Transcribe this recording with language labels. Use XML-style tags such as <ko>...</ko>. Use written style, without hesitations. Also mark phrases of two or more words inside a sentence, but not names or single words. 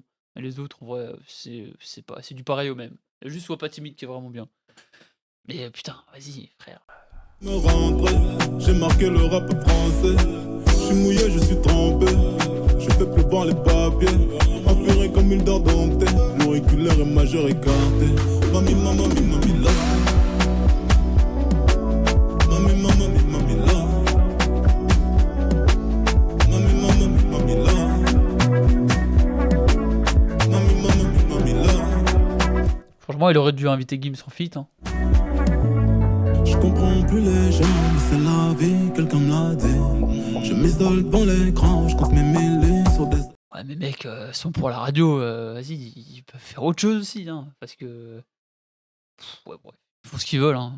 <fr>Et les autres, en vrai, c'est du pareil au même. Il y a juste Sois pas timide qui est vraiment bien. Mais putain, vas-y, frère. Me rentrer, j'ai marqué le rap français. Je suis mouillé, je suis trempé. Je fais pleuvoir les papiers. Enferré comme une dent domptée. L'auriculaire est majeur écarté. Mami, mama, mami, mami, là. Mami, mama, mami, mami, là. Mami, mama, mami, mami, là. Mami, mama, mami, mami, là. Franchement, il aurait dû inviter Gims en feat. Hein. Je comprends plus les gens, c'est la vie seul devant l'écran, je compte mes milliers sur des. Ouais, mais mec, sont pour la radio, vas-y, ils peuvent faire autre chose aussi, hein, parce que ouais, bref, ils font ce qu'ils veulent, hein.</fr>